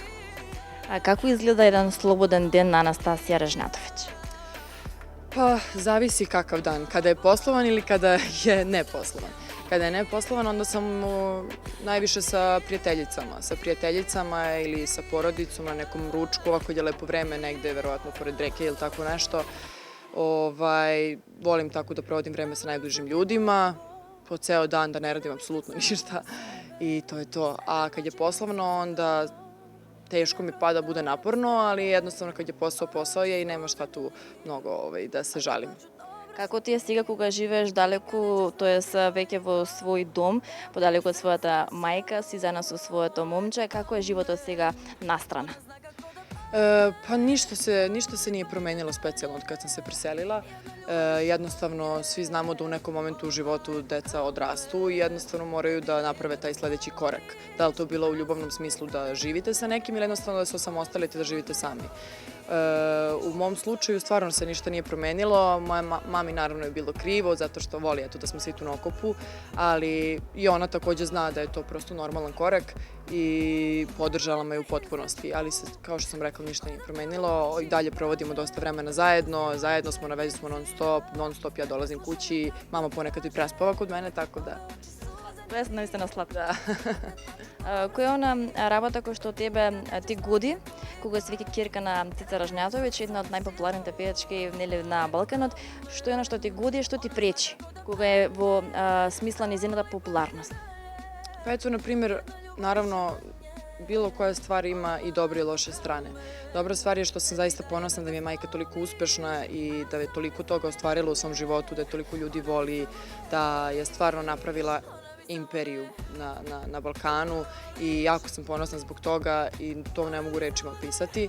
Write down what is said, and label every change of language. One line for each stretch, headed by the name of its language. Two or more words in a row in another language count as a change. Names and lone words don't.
Macedonian: А како изгледа еден слободен ден на Анастасија Режнатовиќ?
Serbian: Pa zavisi kakav dan, kada je poslovan ili kada je neposlovan. Kada je neposlovan, onda sam najviše sa prijateljicama ili sa porodicom na nekom ručku, ovako je lepo vreme negde, verovatno pored reke ili tako nešto. Volim tako da provodim vreme sa najbližim ljudima, po ceo dan da ne radim apsolutno ništa i to je to. A kad je poslovno, onda teško mi pada, bude naporno, ali jednostavno kad je posao je i nema šta tu mnogo da se žalim.
Macedonian: Како ти е сега кога живееш далеку, тоест веќе во свој дом, подалеку од својата мајка, си заедно со своето момче, како е животот сега настрана?
Serbian: Pa ništa se nije promenilo specijalno od kad sam se preselila. Jednostavno svi znamo da u nekom momentu u životu deca odrastu i jednostavno moraju da naprave taj sledeći korak. Da li to bilo u ljubavnom smislu da živite sa nekim ili jednostavno da se osamostalite da živite sami. U mom slučaju stvarno se ništa nije promenilo, moja mami naravno je bilo krivo zato što voli da smo svi tu na okupu, ali i ona takođe zna da je to prosto normalan korak i podržala me u potpunosti, ali se, kao što sam rekla, ništa nije promenilo i dalje provodimo dosta vremena zajedno smo na vezi smo non stop ja dolazim kući, mama ponekad i prespava kod mene, tako da...
Macedonian: Тоа е наистина сладко. Која е она работа која што тебе ти годи, кога си веќе ќерка на Цица Ражњатовиќ, една од најпопуларните пејачки на Балканот, што е она што ти годи и што ти пречи, кога е во смисла низината популарност?
Serbian: Pa eto, na primjer, naravno, bilo koja stvar ima i dobre i loše strane. Dobra stvar je što sam zaista ponosna da mi je majka toliko uspešna i da je toliko toga ostvarila u svom životu, da je toliko ljudi voli, da je stvarno napravila imperiju na Balkanu i jako sam ponosna zbog toga i to ne mogu rečima opisati.